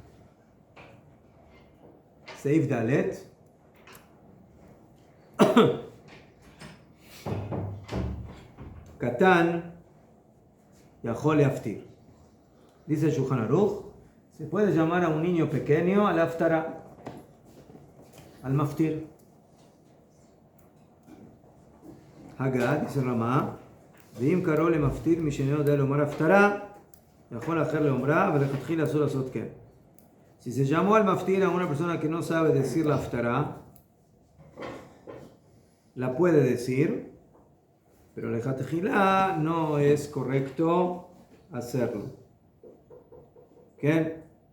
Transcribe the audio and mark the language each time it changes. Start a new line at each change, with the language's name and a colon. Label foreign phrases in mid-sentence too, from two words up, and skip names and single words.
Hebrew: סעיף ד'. קטן יכול מפטיר.
Spanish: Dice Shulchan Aruch, se puede llamar a un niño pequeño al aftara, al maftir. Hagad, dice Ramá,
Hebrew: ואם קראו למפטיר מי שאינו יודע לומר הפטרה, יכול אחר לאומרה ולכתחילה אסור לעשות כן.
Spanish: Si se llamó al maftir a una persona que no sabe decir la aftara, la puede decir, pero לכתחילה no es correcto hacerlo. ¿Qué?